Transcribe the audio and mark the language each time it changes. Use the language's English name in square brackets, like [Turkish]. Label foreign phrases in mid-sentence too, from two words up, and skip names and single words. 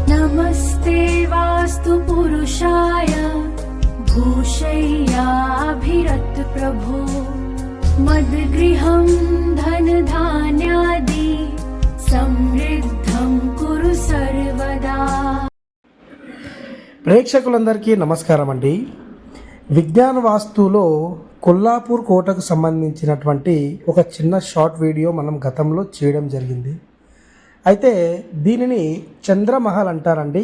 [Sanskrit] नमस्ते वास्तु पुरुषाय भूषय्याभिरत प्रभो मद्गृहं धनधान्यादि समृद्धं कुरु सर्वदा। [Telugu] ప్రేక్షకులందరికీ నమస్కారం అండి. విజ్ఞాన వాస్తులో కొల్లాపూర్ కోటకు సంబంధించినటువంటి ఒక చిన్న [English] short video [Telugu] మనం గతంలో చేయడం జరిగింది. అయితే దీనిని చంద్రమహల్ అంటారండి.